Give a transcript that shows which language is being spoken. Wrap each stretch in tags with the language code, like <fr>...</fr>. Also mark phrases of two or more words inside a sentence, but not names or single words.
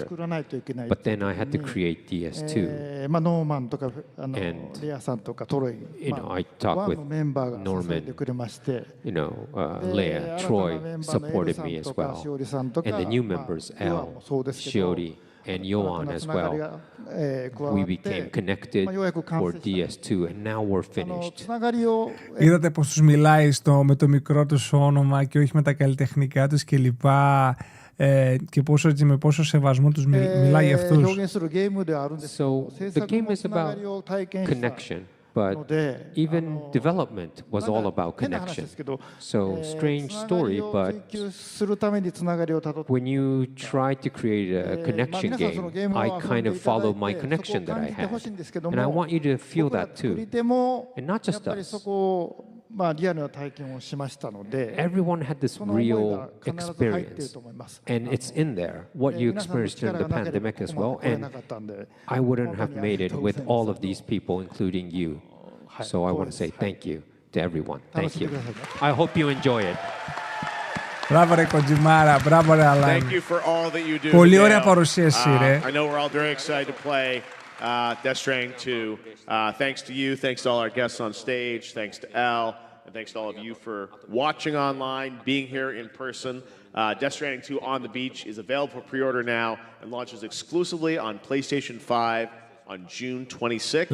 <en>But then I had to create DS2. And, I talked with Norman, Leia, Troy supported me as well. And the new members, Elle, Shiori, and Yoan as well. We became connected for DS2, and now we're finished.</en> <el>Είδατε πως τους μιλάει με το μικρό τους όνομα και όχι με τα καλλιτεχνικά τους κλπ. Και με πόσο σεβασμό τους μιλάει για αυτούς.</el> <en>So the game is about connection, but even development was all about connection. So, strange story, but when you try to create a connection game, I kind of follow my connection that I have. And I want you to feel that too. And not just us. Everyone had this real experience, and it's in there, what you experienced during the pandemic as well, and I wouldn't have made it with all of these people, including you. So I want to say thank you to everyone. Thank you. I hope you enjoy it.</en> <el>Μπράβο ρε Kojimara, μπράβο ρε Alain.</el> <en>Thank you for all that you do.</en> <el>Πολύ ωραία παρουσίαση ρε.</el> <en>I know we're all very excited to play Death Stranding 2. Thanks to you, thanks to all our guests on stage, thanks to Al, and thanks to all of you for watching online, being here in person. Death Stranding 2 on the Beach is available for pre-order now and launches exclusively on PlayStation 5 on June 26th.</en>